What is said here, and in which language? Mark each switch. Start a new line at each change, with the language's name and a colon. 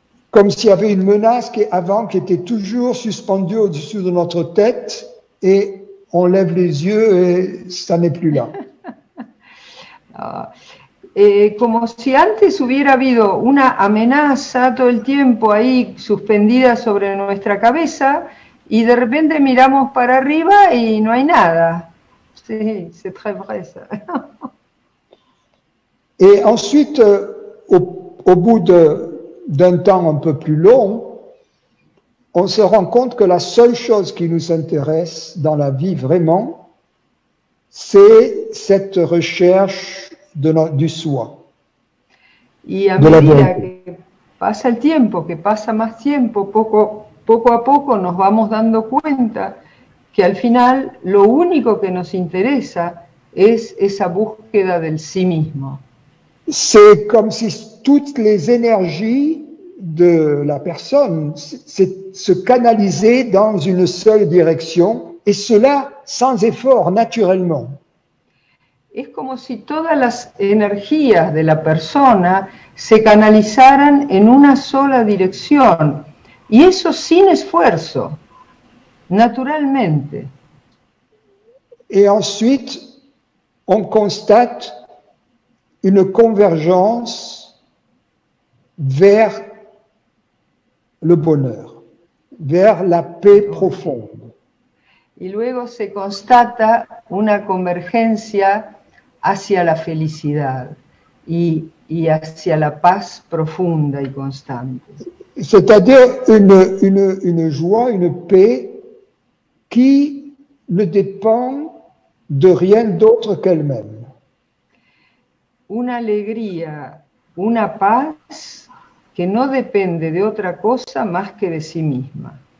French: Comme s'il y avait une menace qui était toujours suspendue au-dessus de notre tête et on lève les yeux et ça n'est plus là.
Spanish: Como si antes hubiera habido una amenaza todo el tiempo ahí suspendida sobre nuestra cabeza y de repente miramos para arriba y no hay nada.
French: Sí, c'est très vrai ça. Et ensuite, au bout d'un temps un peu plus long, on se rend compte que la seule chose qui nous intéresse dans la vie vraiment, c'est cette recherche du soi.
Spanish: Y a medida que pasa el tiempo, que pasa más tiempo, poco a poco nos vamos dando cuenta que al final lo único que nos interesa es esa búsqueda del sí mismo.
French: C'est comme si toutes les énergies de la personne se canalisaient dans une seule direction, et cela sans effort, naturellement.
Spanish: es como si todas las energías de la persona se canalizaran en una sola dirección, y eso sin esfuerzo, naturalmente.
French: Et ensuite, on constate une convergence vers le bonheur, vers la paix profonde.
Spanish: Y luego se constata una convergencia hacia la felicidad y hacia la paz profunda y constante.
French: C'est-à-dire une joie, une paix qui ne dépend de rien d'autre qu'elle-même.
Spanish: Una alegría, una paz que no depende de otra cosa más que de sí misma.